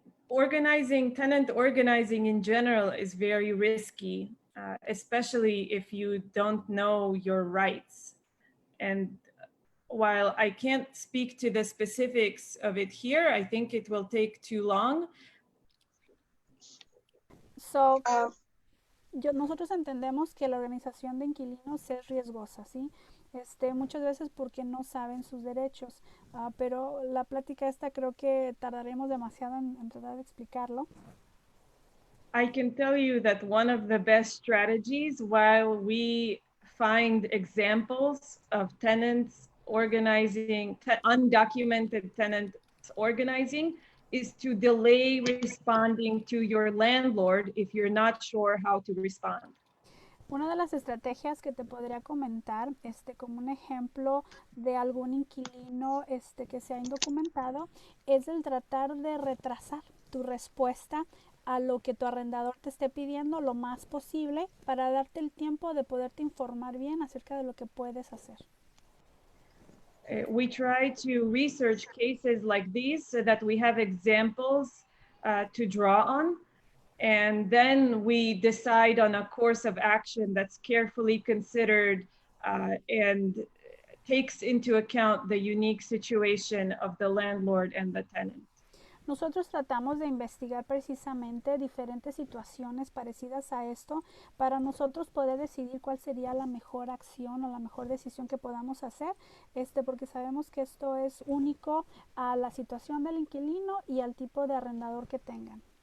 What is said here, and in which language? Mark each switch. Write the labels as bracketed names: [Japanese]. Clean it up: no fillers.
[English] Tenant organizing in general is very risky, especially if you don't know your rights. And while I can't speak to the specifics of it here, I think it will take too long. [Spanish] So, nosotros entendemos que la organización de inquilinos es riesgosa, ¿sí? Muchas veces porque no saben sus derechos, pero la plática esta creo que tardaremos demasiado en tratar de explicarlo. [English] I can tell you that one of the best strategies, while we find examples of tenants organizing, undocumented tenants organizing, is to delay responding to your landlord if you're not sure how to respond. [Spanish] Una de las estrategias que te podría comentar, como un ejemplo de algún inquilino que sea indocumentado, es el tratar de retrasar tu respuesta a lo que tu arrendador te esté pidiendo lo más posible para darte el tiempo de poderte informar bien acerca de lo que puedes hacer. [English] We try to research cases like these so that we have examples to draw on. And then we decide on a course of action that's carefully considered and takes into account the unique situation of the landlord and the tenant. [Spanish] Nosotros tratamos de investigar precisamente diferentes situaciones parecidas a esto para nosotros poder decidir cuál sería la mejor acción o la mejor decisión que podamos hacer, porque sabemos que esto es único a la situación del inquilino y al tipo de arrendador que tengan.